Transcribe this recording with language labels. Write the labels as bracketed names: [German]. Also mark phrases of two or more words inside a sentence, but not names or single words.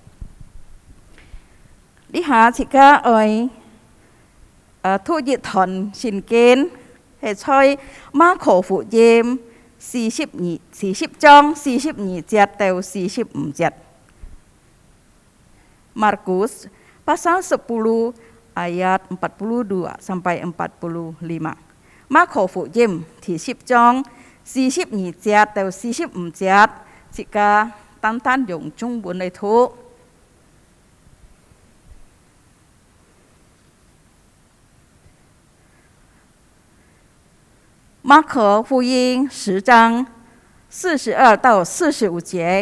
[Cantonese] 你下自家愛讀一段聖經，係在馬可福音40章42節到45 節。 [Indonesian] Markus pasal 10 ayat 42 sampai 45. [Cantonese] Makofuyim di 10 章42節到45節，即係單單用中文嚟讀。馬可福音10章42到45節。